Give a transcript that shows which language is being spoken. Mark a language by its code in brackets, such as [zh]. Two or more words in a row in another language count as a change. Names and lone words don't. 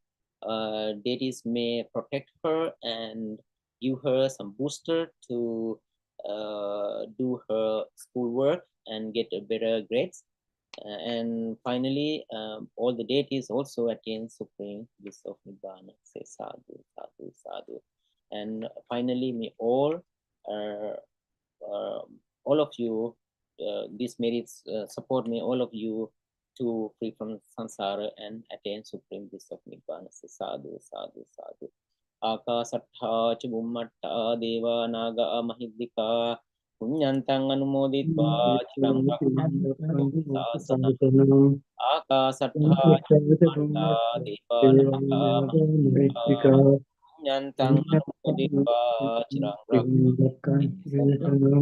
[en] Deities may protect her and give her some booster to do her schoolwork and get a better grades. And finally, all the deities also attain supreme bliss of Nibbana. Say [pi] sadhu, sadhu, sadhu. [en] And finally, may all of you, these merits support me, all of you, to free from samsara and attain supreme bliss of Nibbana. Say [pi] sadhu, sadhu, sadhu. Akasattha ca bummatta deva naga mahiddhika punyantang anumoditva chirang rakkhantु sasanam. Akasattha ca bummatta deva naga mahiddhika punyantang anumoditva chirang rakkhantु sasanam.